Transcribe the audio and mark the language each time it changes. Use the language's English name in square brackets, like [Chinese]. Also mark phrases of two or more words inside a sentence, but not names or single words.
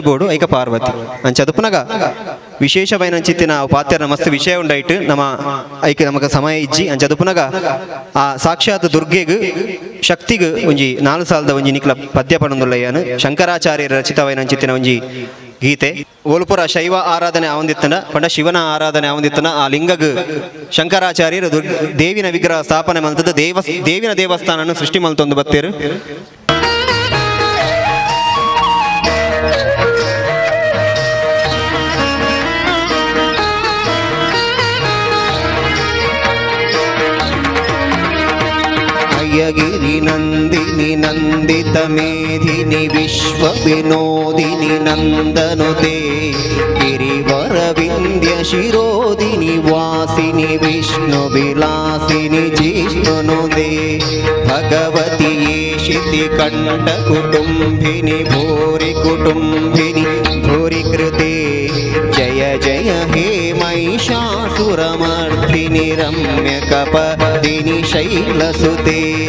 [Tulu] ಬೋರ್ಡು ಐಕ ಪಾರ್ವತಿ ಅಂಚ ಅದುಪುನಗ ವಿಶೇಷವೈನ ಚಿತ್ತಿನ ಪಾತ್ಯರ ಮಸ್ತ್ ವಿಷಯ ಉಂಡಾಯ್ತು ನಮ್ಮ ಐಕ್ ನಮಗ ಸಮಯ ಇಜ್ಜಿ ಅಂಚ ಅದುಪುನಗ ಆ ಸಾಕ್ಷಾತ್ ದುರ್ಗೆಗ್ ಶಕ್ತಿಗ್ ಒಂಜಿ 4 ಸಾಲದ ಒಂಜಿ ನಿಕ್ಲ ಪದ್ಯ ಪಣಂದುಲ್ಲಯ್ಯನು ಶಂಕರಾಚಾರ್ಯರ ರಚಿತವೈನ ಚಿತ್ತಿನ ಒಂಜಿ ಗೀತೆ ಓಲ್ಪುರ ಶೈವ ಆರಾಧನೆ ಆವಂದಿತ್ತನ ಪಂಡ ಶಿವನ ಆರಾಧನೆ ಆವಂದಿತ್ತನ ಆ ಲಿಂಗಗ್ ಶಂಕರಾಚಾರ್ಯರು ದೇವಿನ ವಿಗ್ರಹ ಸ್ಥಾಪನೆ ಮಲ್ತದ ದೇವಿನ ದೇವಸ್ಥಾನ ಸೃಷ್ಟಿ ಮಲ್ತೊಂದು ಬತ್ತೇರು [Sanskrit] गिरि नंदिनी नंदित मेधिनी विश्व विनोदिनी नंदनुते गिरिवर विंध्य शिरोदिनी वासिनी विष्णु विलासिनी जिष्णुनुदे भगवती येशिति कंठ कुटुंबिनी भूरि भूरि कृते जय जय हे महिषासुरमर्दिनि रम्यकपदिनि शैलसुते